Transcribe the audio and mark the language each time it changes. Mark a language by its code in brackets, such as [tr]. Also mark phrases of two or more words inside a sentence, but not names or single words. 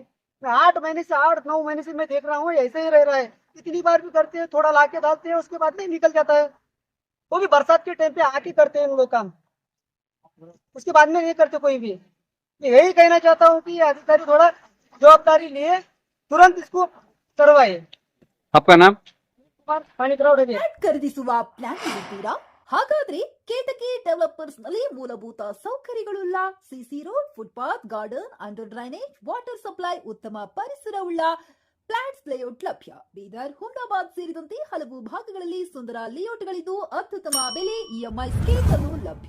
[hi] 8-9 महीने से मैं देख रहा हूँ ऐसे ही रह रहा है, इतनी बार भी करते हैं, थोड़ा लाके डालते हैं, उसके बाद नहीं निकल जाता है, वो भी बरसात के टाइम पे आके करते हैं लोग काम, उसके बाद में नहीं करते कोई भी। यही कहना चाहता हूँ कि अधिकारी थोड़ा जवाबदारी लिए तुरंत इसको करवाए। आपका नाम? पानीग्राउड है। [kn] ಫ್ಲಾಟ್ ಖರೀದಿಸುವ ಪ್ಲಾನ್ ಇದ್ದೀರಾ? ಹಾಗಾದ್ರೆ ಕೇತಕಿ ಡೆವಲಪರ್ಸ್ ನಲ್ಲಿ ಮೂಲಭೂತ ಸೌಕರ್ಯಗಳುಳ್ಳ [en] CC road, [kn] ಫುಟ್ಪಾತ್, ಗಾರ್ಡನ್, [en] under drainage, water supply, [kn] ಉತ್ತಮ ಪರಿಸರವುಳ್ಳ [en] flats layout [kn] ಲಭ್ಯ. ಬೀದರ್, ಹುಮ್ನಾಬಾದ್ ಸೇರಿದಂತೆ ಹಲವು ಭಾಗಗಳಲ್ಲಿ ಸುಂದರ ಲೇಔಟ್ಗಳಿದ್ದು ಅತ್ಯುತ್ತಮ ಬೆಲೆ, [en] EMI schemes [kn] ಅನ್ನು ಲಭ್ಯ.